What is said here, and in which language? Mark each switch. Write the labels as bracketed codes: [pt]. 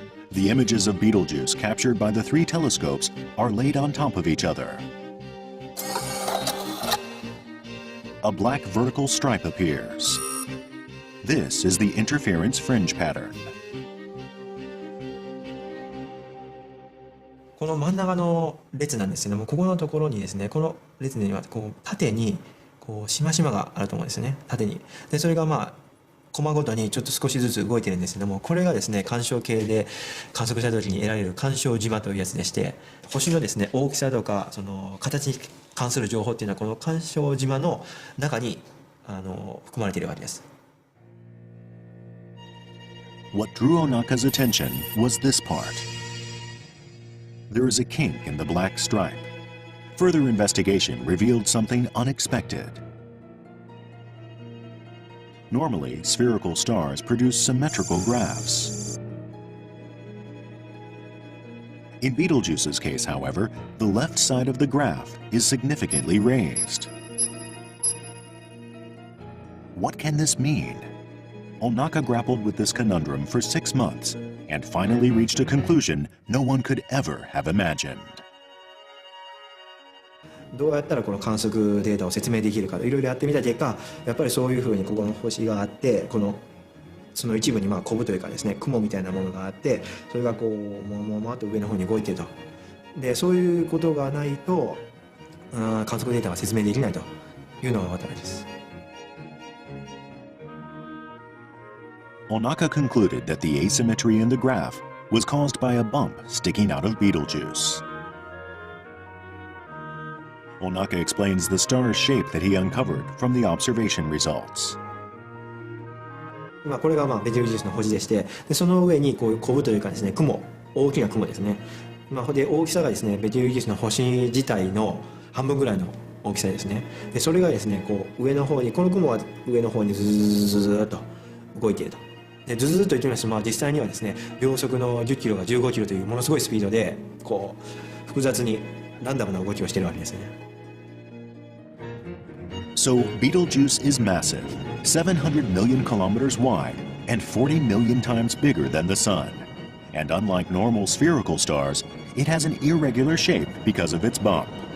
[en] The images of Betelgeuse captured by the 3 telescopes are laid on top of each other. A black vertical stripe appears. This is the interference fringe pattern. [ja] この真ん中の列なんですけども、ここのところにですね、この列にはこう縦にこうしましまがあると思うんですね、縦に。でそれがまあコマごとにちょっと少しずつ動いてるんですけども、これがですね干渉計で観測した時に得られる干渉島というやつでして、星のですね大きさとかその形に関する情報っていうのはこの干渉島の中に含まれているわけです。 [en] What drew Onaka's attention was this part. There is a kink in the black stripe. Further investigation revealed something unexpected. Normally, spherical stars produce symmetrical graphs. In Betelgeuse's case, however, the left side of the graph is significantly raised. What can this mean? Onaka grappled with this conundrum for 6 months and finally reached a conclusion no one could ever have imagined. [ja] どうやったらこの観測データを説明できるかいろいろやってみた結果、やっぱりそういうふうにここの星があって、その一部にコブというかですね雲みたいなものがあって、それがこうもわっと上の方に動いていると。でそういうことがないと観測データが説明できないというのが分かったわけです。 [en] Onaka concluded that the asymmetry in the graph was caused by a bump sticking out of Betelgeuse. Onaka explains the star's shape that he uncovered from the observation results. [ja] これがベテルギウスの星でして、でその上にこういうコブというかですね雲、大きな雲ですね。で大きさがですねベテルギウスの星自体の半分ぐらいの大きさですね。でそれがですねこう上の方に、この雲は上の方にズーッと動いていると。でズズッと言ってみますと、実際にはですね秒速の10キロが15キロというものすごいスピードでこう複雑にランダムな動きをしているわけですね。 [en] So Betelgeuse is massive, 700 million kilometers wide and 40 million times bigger than the Sun. And unlike normal spherical stars, it has an irregular shape because of its bump.